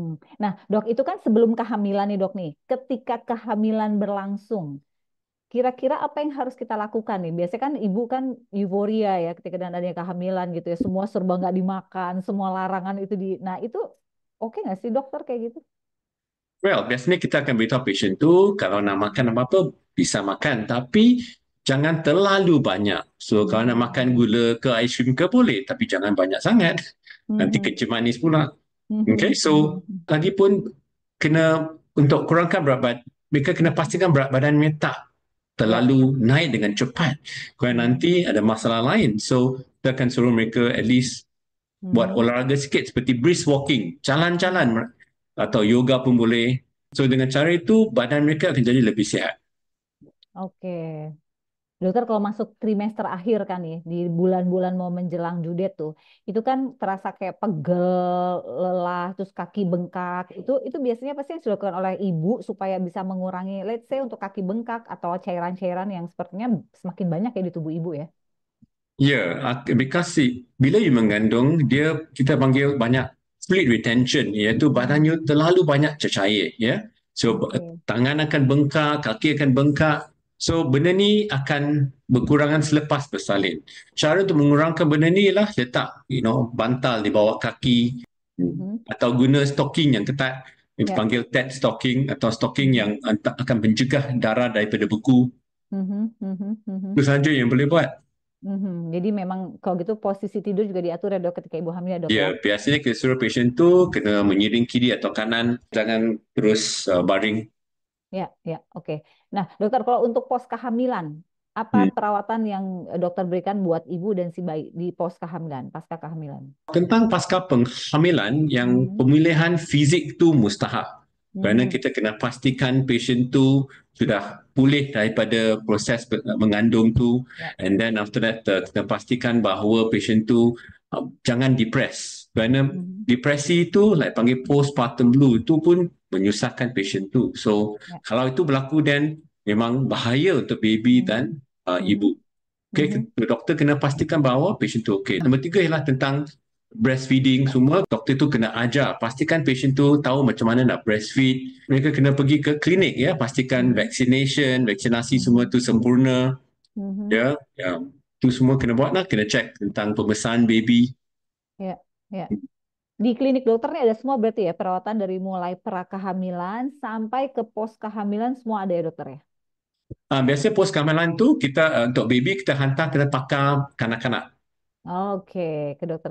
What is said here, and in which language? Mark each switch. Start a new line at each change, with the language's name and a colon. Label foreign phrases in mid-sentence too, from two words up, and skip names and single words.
Indonesian: Nah, dok itu kan sebelum kehamilan nih dok nih. Ketika kehamilan berlangsung, kira-kira apa yang harus kita lakukan nih? Biasanya kan ibu kan euforia ya ketika dan adanya kehamilan gitu ya. Semua serba nggak dimakan, semua larangan itu di. Nah itu oke nggak sih dokter kayak gitu? Well,
Malay: biasanya kita akan beritahu pasien tu kalau nak makan apa-apa bisa makan tapi jangan terlalu banyak. So kalau nak makan Hmm. gula ke aiskrim ke boleh tapi jangan banyak sangat. Nanti Mhm. kecil manis pula. Okay, Mhm. so lagipun kena untuk kurangkan berat badan, mereka kena Mhm. pastikan berat badan mereka tak
Indonesian: Ya.
Malay: terlalu naik dengan cepat. Kerana Mhm. nanti ada masalah lain. So kita akan suruh mereka
English: at least
Malay: buat Mhm. olahraga sikit seperti
English: brisk walking, Mhm.
Malay: jalan-jalan atau yoga pun boleh. So dengan cara itu badan mereka akan jadi lebih sihat.
Indonesian: Oke. Dokter kalau masuk trimester akhir kan nih, di bulan-bulan mau menjelang
English: due date
Indonesian: tuh, itu kan terasa kayak pegel, lelah, terus kaki bengkak. Itu biasanya pasti yang dilakukan oleh ibu supaya bisa mengurangi,
English: let's say
Indonesian: untuk kaki bengkak atau cairan-cairan yang sepertinya semakin banyak ya di tubuh ibu ya.
Malay: Ya, because bila you mengandung, kita panggil banyak
English: fluid retention,
Malay: iaitu badan Mhm. you terlalu banyak cecair, ya. So
Indonesian: Oke.
Malay: tangan akan bengkak, kaki akan bengkak. So benda ni akan berkurangan selepas bersalin. Cara untuk mengurangkan benda ni ialah letak, bantal di bawah kaki Mhm. atau guna stocking yang ketat. Yang
Indonesian: Ya.
Malay: dipanggil TED stocking atau stocking Mhm. yang akan mencegah darah daripada beku. Mhm. Mhm. Mhm. Itu saja yang boleh buat.
Indonesian: Jadi memang kalau gitu posisi tidur juga diatur ya dok ketika ibu hamil ya dok ya.
Malay: Ya, biasanya kita suruh pasien tu kena menyiring kiri atau kanan, jangan terus baring.
Indonesian: Ya, ya, oke. Nah, dokter, kalau untuk pos kehamilan, apa Hmm. perawatan yang dokter berikan buat ibu dan si bayi di pos kehamilan, pasca kehamilan?
Malay: Tentang pasca penghamilan, yang Mhm. pemulihan fizik tu mustahak. Kerana Mhm. kita kena pastikan pasien tu sudah pulih daripada proses mengandung tu,
Indonesian: Ya.
English: and then after that
Malay: kita pastikan bahawa pasien tu jangan depres. Kerana Mhm. depresi tu, like panggil
English: postpartum blue,
Malay: itu pun menyusahkan pasien tu. So
Indonesian: Ya.
Malay: kalau itu berlaku, then memang bahaya untuk baby Mhm. dan Mhm. ibu. Okay, Mhm. doktor kena pastikan bahawa pasien tu okey. Nombor tiga ialah tentang breastfeeding semua. Doktor tu kena ajar, pastikan pasien tu tahu macam mana nak breastfeed. Mereka kena pergi ke klinik ya, pastikan Mhm. vaksinasi semua Mhm. tu sempurna Mhm. ya. Ya, tu semua kena buat lah, kena cek tentang pembesaran baby.
Indonesian: Ya. Ya. Di klinik dokter ini ada semua berarti ya perawatan dari mulai pra kehamilan sampai ke pos kehamilan semua ada ya dokter ya.
Malay: Biasanya pos kehamilan tu kita untuk baby kita hantar ke pakar kanak-kanak.
Indonesian: Oke, ke dokter